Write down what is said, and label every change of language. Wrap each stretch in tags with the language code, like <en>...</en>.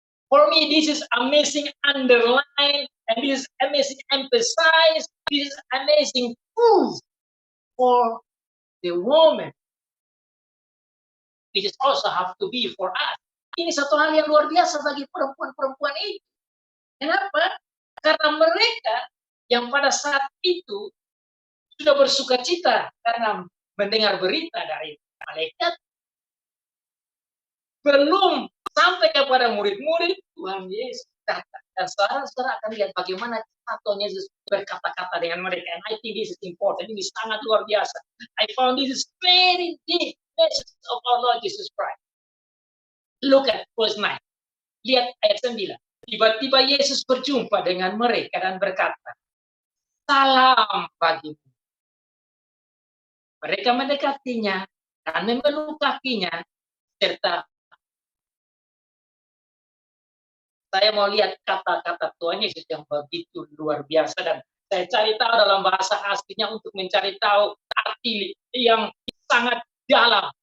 <en>For me, this is amazing underline, and this is amazing emphasize, this is amazing proof for the woman. It is also have to be for us.</en> <id>Ini satu hal yang luar biasa bagi perempuan-perempuan itu. Kenapa? Karena mereka yang pada saat itu sudah bersukacita karena mendengar berita dari malaikat, belum sampai kepada murid-murid, Tuhan Yesus datang. Dan saudara-saudara akan lihat bagaimana Tuhan Yesus berkata-kata dengan mereka.</id> <en>And I think this is important.</en> <id>Ini sangat luar biasa.</id> <en>I found this is very deep message of our Lord Jesus Christ. Look at verse 9.</en> <id>Lihat ayat 9. Tiba-tiba Yesus berjumpa dengan mereka dan berkata, salam bagimu. Mereka mendekatinya dan memeluk kakinya, serta saya mau lihat kata-kata Tuhan Yesus yang begitu luar biasa, dan saya cari tahu dalam bahasa aslinya untuk mencari tahu arti yang sangat dalam.</id>